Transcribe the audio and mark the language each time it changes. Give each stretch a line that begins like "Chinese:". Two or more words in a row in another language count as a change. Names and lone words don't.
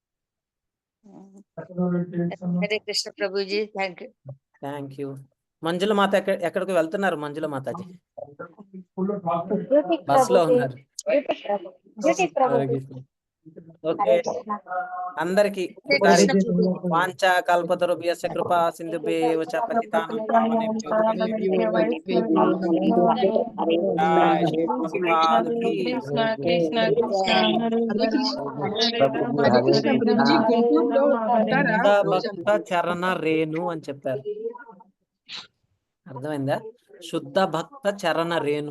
Telugu: హరే కృష్ణ ప్రభుజీ,
English: thank you.
Telugu: మంజుల మాత ఎక్కడికి వెళ్తున్నారు? మంజుల మాతాజీ బస్ లో ఉన్నారు. ఓకే, అందరికి
Sanskrit: వాంఛా కల్పతరుభ్యశ్చ కృపా సింధుభ్యేవ చ పతితానాం పావనేభ్యో భక్త చరణ రేణు
Telugu: అని చెప్పారు. అర్థమైందా?
Sanskrit: శుద్ధ భక్త చరణ రేణు.